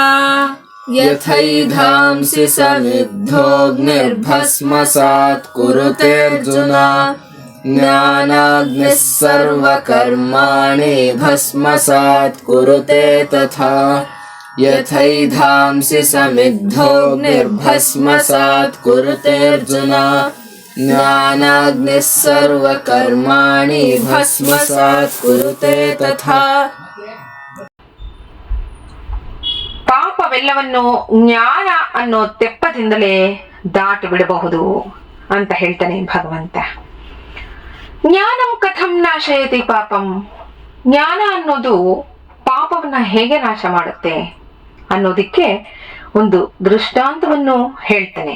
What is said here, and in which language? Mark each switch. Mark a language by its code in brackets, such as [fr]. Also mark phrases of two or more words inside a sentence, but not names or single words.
[sa] ಯಥೈಧಾಂಸಿ ಸಮಿದ್ಧೋಗ್ನಿರ್ಭಸ್ಮಸಾತ್ ಕುರುತೇರ್ಜುನ ಜ್ಞಾನಾಗ್ನಿಃ ಸರ್ವಕರ್ಮಾಣಿ ಭಸ್ಮಸಾತ್ ಕುರುತೆ ತಥಾ ಯಥೈಧಾಂಸಿ ಸಮಿದ್ಧೋಗ್ನಿರ್ಭಸ್ಮಸಾತ್ ಕುರುತೇರ್ಜುನ ಜ್ಞಾನಾಗ್ನಿಃ ಸರ್ವಕರ್ಮಾಣಿ ಭಸ್ಮಸಾತ್ ಕುರುತೆ ತಥಾ [kn] ಪಾಪವೆಲ್ಲವನ್ನು ಜ್ಞಾನ ಅನ್ನೋ ತೆಪ್ಪದಿಂದಲೇ ದಾಟಿ ಬಿಡಬಹುದು ಅಂತ ಹೇಳ್ತಾನೆ ಭಗವಂತ. [sa] ಜ್ಞಾನಂ ಕಥಂ ನಾಶಯತಿ ಪಾಪಂ, [kn] ಜ್ಞಾನ ಅನ್ನೋದು ಪಾಪವನ್ನ ಹೇಗೆ ನಾಶ ಮಾಡುತ್ತೆ ಅನ್ನೋದಿಕ್ಕೆ ಒಂದು ದೃಷ್ಟಾಂತವನ್ನು ಹೇಳ್ತಾನೆ.